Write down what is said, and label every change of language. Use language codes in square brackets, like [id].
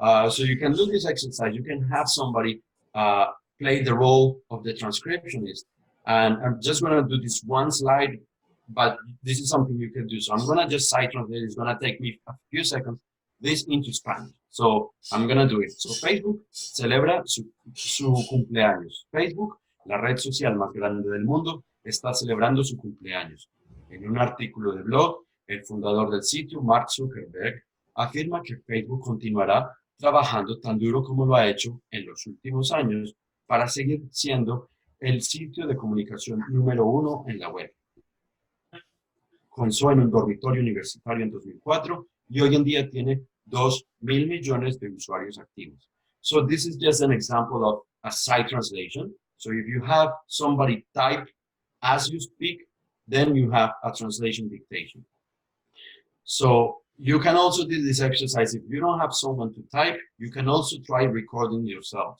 [en] So you can do this exercise. You can have somebody play the role of the transcriptionist. And I'm just going to do this one slide, but this is something you can do. So I'm going to just side translate. It's going to take me a few seconds this into Spanish. So I'm going to do it. [es] So Facebook celebra su cumpleaños. Facebook, la red social más grande del mundo, está celebrando su cumpleaños. En un artículo de blog, el fundador del sitio, Mark Zuckerberg, afirma que Facebook continuará trabajando tan duro como lo ha hecho en los últimos años para seguir siendo el sitio de comunicación número 1 en la web. Comenzó en un dormitorio universitario en 2004 y hoy en día tiene 2.000 millones de usuarios activos. [en] So this is just an example of a side translation. So if you have somebody type as you speak, then you have a translation dictation. So you can also do this exercise. If you don't have someone to type, you can also try recording yourself.